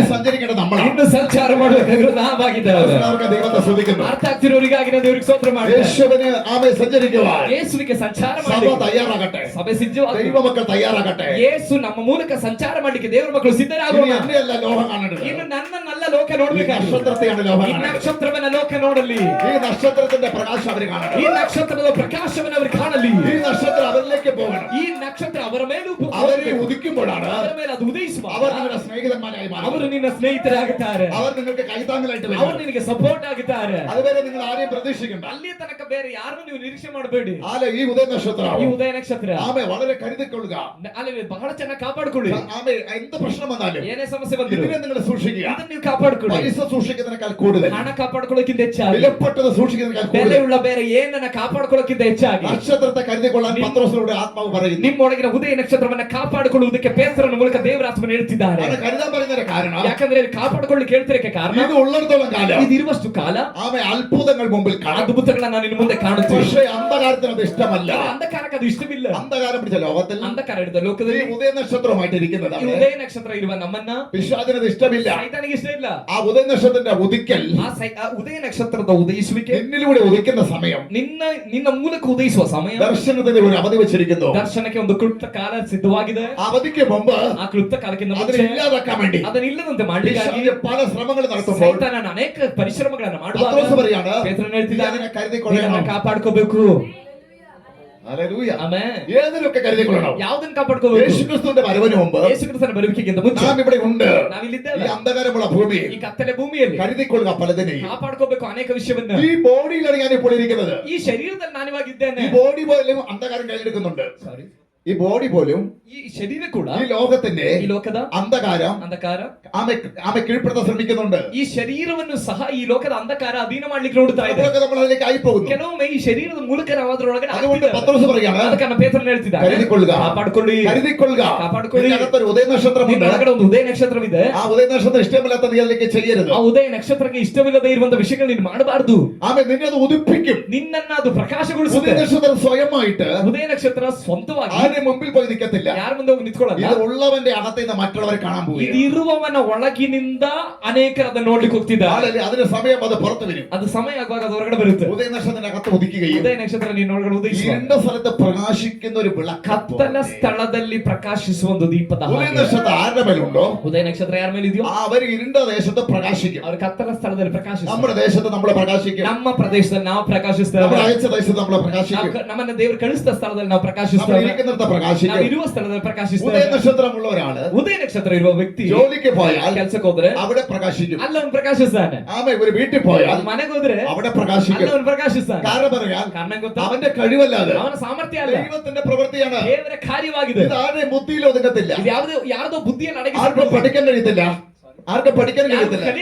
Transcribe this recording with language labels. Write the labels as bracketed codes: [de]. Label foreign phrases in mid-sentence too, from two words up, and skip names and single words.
[ml] ഇനി സഞ്ചരിക്കേണ്ട നമ്മളാണ്. [kn] ಇನ್ನು ಸಂಚಾರ ಮಾಡಬೇಕಾಗಿರೋದು ನಾವಾಗಿದ್ದೇವೆ. [ml] അവർക്ക് ദൈവത്തെ സ്തുതിക്കുന്നു. [kn] ಅರ್ಥ ಆಗ್ತಿರೋರಿಗಾಗಿ ನಾನು ದೇವರಿಗೆ ಸ್ತೋತ್ರ ಮಾಡ್ತೇನೆ. [ml] യേശുവിന് ആമേൻ സഞ്ചരിക്കുവാൻ [kn] ಯೇಸುವಿಗೆ ಸಂಚಾರ [ml] സഭ [kn] ಮಾಡಿ [ml] തയ്യാറാകട്ടെ. [kn] ಸಭೆ ಸಿದ್ಧವಾಗಲಿ. [ml] ദൈവമക്കൾ തയ്യാറാകട്ടെ. [kn] ಯೇಸು ನಮ್ಮ ಮೂಲಕ ಸಂಚಾರ ಮಾಡ್ಲಿಕ್ಕೆ ದೇವರ ಮಕ್ಕಳು [ml] ഇനി [kn] ಸಿದ್ಧರಾಗೋಣ. [ml] എന്നെയല്ല ലോകം കാണേണ്ടത്. [kn] ಇನ್ನು ನನ್ನನ್ನೆಲ್ಲ ಲೋಕ [ml] ഈ [kn] ನೋಡ್ಬೇಕಾಗಿ, [ml] നക്ഷത്രത്തെയാണ് ലോകം [kn] ಈ [ml] കാണേണ്ടത്. [kn] ನಕ್ಷತ್ರವನ್ನ ಲೋಕ ನೋಡಲಿ. [ml] ഈ നക്ഷത്രത്തിന്റെ പ്രകാശം അവർ കാണണം. [kn] ಈ ನಕ್ಷತ್ರದ ಪ್ರಕಾಶವನ್ನು ಅವರು ಕಾಣಲಿ. [ml] ഈ നക്ഷത്രം അവരിലേക്ക് പോകണം. [kn] ಈ ನಕ್ಷತ್ರ ಅವರ ಮೇಲೂ [ml] അവരെ ഉദിക്കുമ്പോഴാണ് [kn] ಅವರ ಮೇಲೆ ಅದು ಉದಯಿಸುವ. [ml] അവർ നിങ്ങളുടെ സ്നേഹിതന്മാരായി മാറും. [kn] ಅವರು ನಿನ್ನ ಸ್ನೇಹಿತರಾಗುತ್ತಾರೆ. [ml] അവർ നിങ്ങൾക്ക് കൈത്താങ്ങലായിട്ട് [kn] ಅವರು [ml] വരും. [kn] ನಿನಗೆ ಸಪೋರ್ಟ್ ಆಗುತ್ತಾರೆ. [ml] അതുവരെ നിങ്ങൾ ആരെയും പ്രതീക്ഷിക്കണ്ട. [kn] ಅಲ್ಲಿ ತನಕ ಬೇರೆ ಯಾರನ್ನು ನೀವು ನಿರೀಕ್ಷೆ ಮಾಡಬೇಡಿ. [ml] ഈ ഉദയ നക്ഷത്രം [kn] ಈ ಉದಯ ನಕ್ಷತ್ರ [ml] ആമേ വളരെ കരുതിക്കൊള്ളുക. [kn] ಅಲ್ಲಿ ಬಹಳ ಚೆನ್ನಾಗಿ ಕಾಪಾಡಿಕೊಳ್ಳಿ. [ml] ആമേ എന്ത് പ്രശ്നം വന്നാലും [kn] ಏನೇ ಸಮಸ್ಯೆ ಬಂದಿರೋ [ml] ഇതിനെ നിങ്ങൾ സൂക്ഷിക്കുക. [kn] ಇದನ್ನ ನೀವು ಕಾಪಾಡಿಕೊಳ್ಳಿ. [ml] പൈസ സൂക്ഷിക്കുന്നതിനേക്കാൾ കൂടുതൽ [kn] ಹಣ ಕಾಪಾಡ್ಕೊಳ್ಳೋಕ್ಕಿಂತ ಹೆಚ್ಚಾಗಿ, [ml] വിലപ്പെട്ടത് സൂക്ഷിക്കുന്നതിനേക്കാൾ കൂടുതൽ [kn] ಬೆಲೆಯುಳ್ಳ ಬೇರೆ ಏನನ್ನ ಕಾಪಾಡ್ಕೊಳ್ಳೋಕ್ಕಿಂತ ಹೆಚ್ಚಾಗಿ [ml] നക്ഷത്രത്തെ കരുതിക്കൊള്ളാൻ പത്രോസിലൂടെ ആത്മാവ് പറയുന്നു. [kn] ನಿಮ್ಮೊಳಗಿನ ಉದಯ ನಕ್ಷತ್ರವನ್ನ ಕಾಪಾಡಿಕೊಳ್ಳುವುದಕ್ಕೆ ಪೇತ್ರನ ಮೂಲಕ ದೇವರಾತ್ಮನ ಹೇಳ್ತಿದ್ದಾರೆ. [ml] അത് കരുതാൻ പറയുന്നതിന്റെ കാരണം [kn] ಯಾಕಂದ್ರೆ ಇಲ್ಲಿ ಕಾಪಾಡಿಕೊಳ್ಳಿಕ್ಕೆ ಹೇಳ್ತಿರಕ್ಕೆ ಕಾರಣ, [ml] ഇത് ഉള്ളിടത്തോളം കാലം [kn] ಇದಿರುವಷ್ಟು ಕಾಲ [ml] ആമേ ಅದ್ಭುതങ്ങൾ മുമ്പിൽ കാണും. [kn] ಅದ್ಭುತಗಳನ್ನ ನಾನು ಇನ್ನು ಮುಂದೆ ಕಾಣುತ್ತೇನೆ. [ml] പക്ഷേ അന്ധകാരത്തിന് അത് ഇഷ്ടമല്ല. [kn] ಅಂಧಕಾರಕ್ಕೆ ಅದು ಇಷ್ಟವಿಲ್ಲ. [ml] അന്ധകാരം പിടിച്ച ലോകത്തിൽ [kn] ಅಂಧಕಾರ ಹಿಡಿದ [ml] ഈ [kn] ಲೋಕದಲ್ಲಿ [ml] ഉദയ നക്ഷത്രമായിട്ട് [kn] ಈ [ml] ഇരിക്കുന്നതാണ്. [kn] ಉದಯ ನಕ್ಷತ್ರ ಇರುವ ನಮ್ಮನ್ನ [ml] പിശാചിനത് ഇഷ്ടമില്ല. [kn] ಸೈತಾನಿಗೆ ಇಷ್ಟ ಇಲ್ಲ. [ml] ആ ഉദയ നക്ഷത്രത്തിന്റെ ഉദിക്കൽ [kn] ಆ ಉದಯ ನಕ್ಷತ್ರದ ಉದಯಿಸುವಿಕೆ [ml] നിന്നിലൂടെ ഉദിക്കുന്ന സമയം [kn] ನಿನ್ನ ಮೂಲಕ ಉದಯಿಸುವ ಸಮಯ, [ml] ദർശനത്തിന് ഒരു അവധി വെച്ചിരിക്കുന്നു. [kn] ದರ್ಶನಕ್ಕೆ ಒಂದು ಕ್ಲುಪ್ತ ಕಾಲ ಸಿದ್ಧವಾಗಿದೆ. [ml] അവധിക്ക് മുമ്പ് [kn] ಆ ಕ್ಲುಪ್ತ ಕಾಲಕ್ಕಿಂತ [ml] അതിനെ [kn] ಮುಂಚೆ [ml] ഇല്ലാതാക്കാൻ വേണ്ടി [kn] ಅದನ್ನ ಇಲ್ಲದಂತೆ ಮಾಡಲಿಕ್ಕಾಗಿ [ml] പിശാച് പല ശ്രമങ്ങൾ നടത്തുമ്പോൾ [kn] ಸೈತಾನನ ಅನೇಕ ಪರಿಶ್ರಮಗಳನ್ನು ಮಾಡುವಾಗ [ml] പത്രോസ് പറയാണ്, [kn] ಪೇತ್ರನು ಹೇಳ್ತಿದ್ದಾನೆ, [ml] ഇതിനെ കരുതിക്കൊള്ളണം. [kn] ಇದನ್ನ ಕಾಪಾಡ್ಕೋಬೇಕು. [ml] ഹല്ലേലൂയ. [kn] ಆಮೆನ್. [ml] ഏതിനൊക്കെ കരുതിക്കൊള്ളണം. [kn] ಯಾವುದನ್ನ ಕಾಪಾಡ್ಕೋಬೇಕು? [ml] യേശുക്രിസ്തുവിന്റെ വരവിന് മുമ്പ് [kn] ಯೇಸು ಕ್ರಿಸ್ತನ ಬರುವಿಕೆಗಿಂತ ಮುಂಚೆ [ml] നാം ഇവിടെ ഉണ്ട്. ഈ [kn] ನಾವಿಲ್ಲಿದ್ದೇವೆ. [ml] അന്ധകാരമുള്ള ഭൂമിയിൽ [kn] ಈ ಕತ್ತಲೆ ಭೂಮಿಯಲ್ಲಿ [ml] കരുതിക്കൊള്ളുക പലതിനെയും. [kn] ಕಾಪಾಡ್ಕೋಬೇಕು ಅನೇಕ ವಿಷಯವನ್ನ. [ml] ഈ ബോഡിയിലാണ് ഞാൻ ഇപ്പോൾ ഇരിക്കുന്നത്. [kn] ಈ ಶರೀರದಲ್ಲಿ ನಾನಿವಾಗಿದ್ದೇನೆ. [ml] ഈ ബോഡി പോലും അന്ധകാരം കൈയെടുക്കുന്നുണ്ട്. ഈ ബോഡി പോലും [kn] ಈ ಶರೀರ ಕೂಡ [ml] ഈ ലോകത്തിന്റെ [kn] ಈ ಲೋಕದ [ml] അന്ധകാരം [kn] ಅಂಧಕಾರ [ml] ആമെ കീഴ്പ്പെടുത്താൻ ശ്രമിക്കുന്നുണ്ട്. [kn] ಈ ಶರೀರವನ್ನು ಸಹ ಈ ಲೋಕದ ಅಂಧಕಾರ ಅಧೀನ ಮಾಡ್ಲಿಕ್ಕೆ ನೋಡ್ತಾ ಇದೆ. [ml] നമ്മളൊക്കെ നമ്മൾ അതിലേക്ക് ആയി പോകുന്നു. [kn] ಕೆಲವೊಮ್ಮೆ ಈ ಶರೀರದ ಮೂಲಕ ನಾವು ಅದರೊಳಗಡೆ [ml] അതുകൊണ്ട് [kn] ಆಗ್ತಿದ್ದೇವೆ. [ml] പത്രോസ് പറയാണ്, [kn] ಅದಕ್ಕೆ ಪೇತ್ರನು ಹೇಳ್ತಿದ್ದಾನೆ, [ml] കരുതിക്കൊള്ളുക. [kn] ಕಾಪಾಡ್ಕೊಳ್ಳಿ, [ml] കരുതിക്കൊള്ളുക. [kn] ಕಾಪಾಡ್ಕೊಳ್ಳಿ. [ml] ഇതിനകത്തൊരു ഉദയ നക്ഷത്രമുണ്ട്. [kn] ನಿನ್ನೊಳಗಡೆ ಒಂದು ಉದಯ ನಕ್ಷತ್ರವಿದೆ. [ml] ആ ഉദയ നക്ഷത്രം ഇഷ്ടമില്ലാത്ത നീ അതിലേക്ക് ചെയ്യരുത്. [kn] ಆ ಉದಯ ನಕ್ಷತ್ರಕ್ಕೆ ಇಷ್ಟವಿಲ್ಲದೆ ಇರುವಂತ ವಿಷಯಗಳು ನೀನು ಮಾಡಬಾರದು. [ml] ആമേ നിന്നെ അത് ഉദിപ്പിക്കും. [kn] ನಿನ್ನನ್ನ ಅದು [ml] ഉദയ [kn] ಪ್ರಕಾಶಗೊಳಿಸುತ್ತೆ. [ml] നക്ഷത്രം സ്വയമായിട്ട് [kn] ಉದಯ ನಕ್ಷತ್ರ ಸ್ವಂತವಾಗಿ [ml] ആരുടെ മുമ്പിൽ പോയി നിൽക്കത്തില്ല. [kn] ಯಾರ ಮುಂದೆ ಹೋಗಿ ನಿಂತ್ಕೊಳ್ಳಲ್ಲ. [ml] ഇത് ഉള്ളവന്റെ അകത്ത് നിന്ന് മറ്റുള്ളവരെ കാണാൻ പോകും. [kn] ಇದಿರುವವನ ಒಳಗಿನಿಂದ ಅನೇಕರು ಅದನ್ನ ನೋಡ್ಲಿಕ್ಕೆ ಹೋಗ್ತಿದ್ದಾರೆ. [ml] അതിന് സമയം അത് പുറത്തു വരും. [kn] ಅದು ಸಮಯ ಆಗುವಾಗ ಅದು ಹೊರಗಡೆ ಬರುತ್ತೆ. [ml] ഉദയ നക്ഷത്രത്തിന്റെ അകത്ത് ഉദിക്കുകയും [kn] ಉದಯ ನಕ್ಷತ್ರ ನೀನು ಒಳಗಡೆ ಉದಯಿಸುವ [ml] ഇരുണ്ട സ്ഥലത്ത് പ്രകാശിക്കുന്ന ഒരു വിളക്ക്. [kn] ಕತ್ತಲ ಸ್ಥಳದಲ್ಲಿ ಪ್ರಕಾಶಿಸುವ ಒಂದು ದೀಪದ [ml] ഉദയ [kn] ಹಾಗೆ. [ml] നക്ഷത്രം ആരുടെ മേലുണ്ടോ [kn] ಉದಯ ನಕ್ಷತ್ರ ಯಾರ ಮೇಲೆ ಇದೆಯೋ [ml] അവർ ഇരുണ്ട ദേശത്ത് പ്രകാശിക്കും. [kn] ಅವ್ರ ಕತ್ತಲ ಸ್ಥಳದಲ್ಲಿ ಪ್ರಕಾಶಿಸ್ತಾರೆ. [ml] നമ്മുടെ ദേശത്ത് നമ്മൾ പ്രകാശിക്കും. [kn] ನಮ್ಮ ಪ್ರದೇಶದಲ್ಲಿ ನಾವು [ml] നമ്മൾ [kn] ಪ್ರಕಾಶಿಸ್ತೇವೆ. [ml] അയച്ച ദേശത്ത് നമ്മൾ പ്രകാശിക്കും. [kn] ನಮ್ಮನ್ನ ದೇವರು ಕಳಿಸಿದ ಸ್ಥಳದಲ್ಲಿ ನಾವು [ml] നമ്മൾ [kn] ಪ್ರಕಾಶಿಸ್ತೇವೆ. [ml] ഇരിക്കുന്നിടത്ത് [kn] ನಾವು [ml] പ്രകാശിക്കും. [kn] ಇರುವ ಸ್ಥಳದಲ್ಲಿ [ml] ഉദയ [kn] ಪ್ರಕಾಶಿಸ್ತೇವೆ. [ml] നക്ഷത്രമുള്ള ഒരാള് [kn] ಉದಯ ನಕ್ಷತ್ರ ಇರುವ ವ್ಯಕ್ತಿ [ml] ജോലിക്ക് പോയാൽ [kn] ಕೆಲ್ಸಕ್ಕೆ ಹೋದ್ರೆ [ml] അവിടെ പ്രകാശിക്കും. [kn] ಅಲ್ಲ ಅವನು ಪ್ರಕಾಶಿಸ್ತಾನೆ. [ml] ആമേ ഒരു വീട്ടിൽ പോയാൽ [kn] ಮನೆಗೆ ಹೋದ್ರೆ [ml] അവിടെ [kn] ಅಲ್ಲ [ml] പ്രകാശിക്കും. [kn] ಅವನು ಪ್ರಕಾಶಿಸ್ತಾನೆ. [ml] കാരണം പറയാൻ [kn] ಕಾರಣ ಗೊತ್ತಾ? [ml] അവന്റെ കഴിവല്ലാതെ [kn] ಅವನ ಸಾಮರ್ಥ್ಯ ಅಲ್ಲ, [ml] ദൈവത്തിന്റെ പ്രവൃത്തിയാണ്. [kn] ದೇವರ ಕಾರ್ಯವಾಗಿದೆ. [ml] ഇത് ആരുടെയും ബുദ്ധിയിൽ ഒതുങ്ങത്തില്ല. [kn] ಇದು ಯಾರ್ದೋ ಬುದ್ಧಿಯನ್ನು [ml] ആർക്കും [kn] ಅಡಗಿಸಿಕೊಳ್ಳುವ [ml] പഠിക്കാൻ കഴിയത്തില്ല. ആർക്കും പഠിക്കാൻ കഴിയത്തില്ല. ഇത്